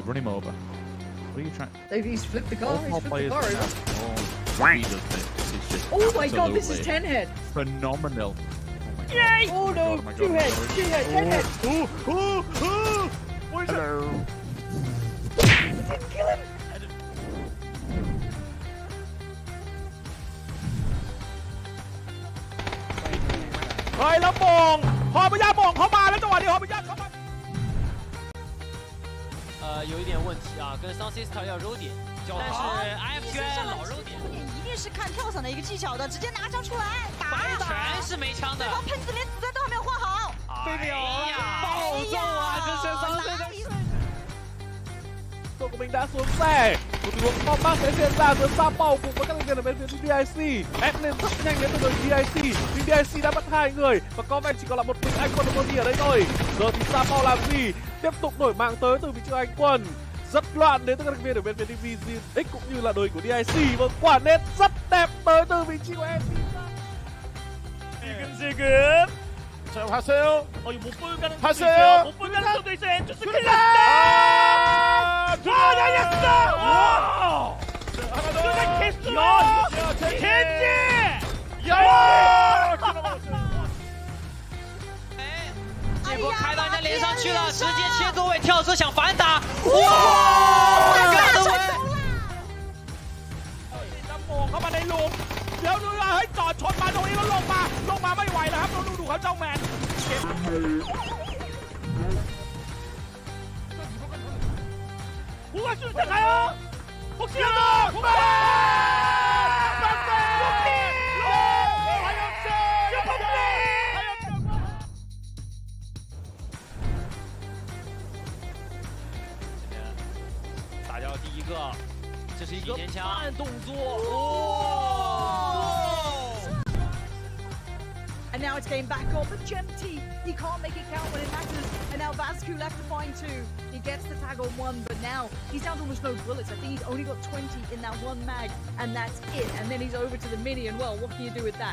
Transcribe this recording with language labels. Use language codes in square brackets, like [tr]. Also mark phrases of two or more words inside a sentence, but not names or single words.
[en] Run him over. What are you trying? He's flipped the car. All He's flipped the players car do over. that. Oh, he does this. It's just Oh my god, this is absolutely 10 head. phenomenal. Yay! Oh no, 2 head, 2 head, 10 head. What is Hello. Didn't kill him. [th] เฮ้ยแล้วมงฮอพยามงเข้ามาแล้วจังหวะนี้ฮอพยาเข้ามา [zh] 有一点问题啊，跟 Sound Sister 要揉点，但是 IFQI 老揉点，一定是看跳伞的一个技巧的，直接拿枪出来打一打，全是没枪的，对方喷子连子弹都还没有换好，哎呀，暴揍啊！这是3岁的做国民打 [vi] xuống xe một tình huống bom bác sẽ diễn ra giữa pha bầu cùng với các thành viên ở bên phía DIC. Admin rất nhanh đến từ đội DIC, nhưng DIC đã mất 2 người và có vẻ chỉ còn là một mình anh quân Money ở đây thôi. Giờ thì Sao làm gì? Tiếp tục đổi mạng tới từ vị trí anh quân. Rất loạn đến từ các thành viên ở bên phía Division X cũng như là đội của DIC. Và quả nét rất đẹp tới từ vị trí của em. [ko] 지금 자 봤어요? 이거 못 볼 가능성도 봤어요? 있어요. 못 볼 가능성도 있어요. 엔투스 큰일 났다. 날렸어! 와! 하나 더! 개수! 겐지! 야! [zh] 结果开到人家脸上去了，直接切座位跳车想反打，哇！干得稳！ [th] มองเข้ามาในหลุมเดี๋ยวดูว่าให้จอดชนมาตรงนี้แล้วลงมาไม่ไหวแล้วครับดูเขาเจ้าแมน [ko] 우와 슛가요! 혹시라도 공격! [zh] 打掉第一个，这是一个慢动作。 [en] And now it's getting back on, but Gemty, he can't make it count when it matters. And now Vascu left to find 2. He gets the tag on 1, but now he's down to almost no bullets. I think he's only got 20 in that 1 mag, and that's it. And then he's over to the mini, and well, what can you do with that?